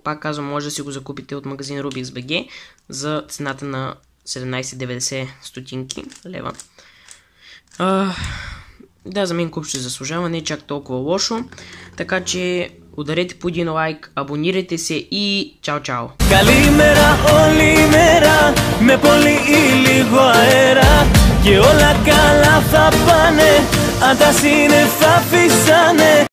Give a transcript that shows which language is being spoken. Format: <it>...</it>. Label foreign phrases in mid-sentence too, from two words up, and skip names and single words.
<bg>Пак казвам, може да си го закупите от магазин Rubix BG за цената на 17,90 стотинки лева. Да, за мен купче заслужава, не е чак толкова лошо. Така че ударете по един лайк, абонирайте се и чао!</bg> <el>Καλημέρα όλη μέρα, με πολύ ή λίγο αέρα και όλα καλά θα πάνε, αν τα σύννεφα φυσάνε.</el>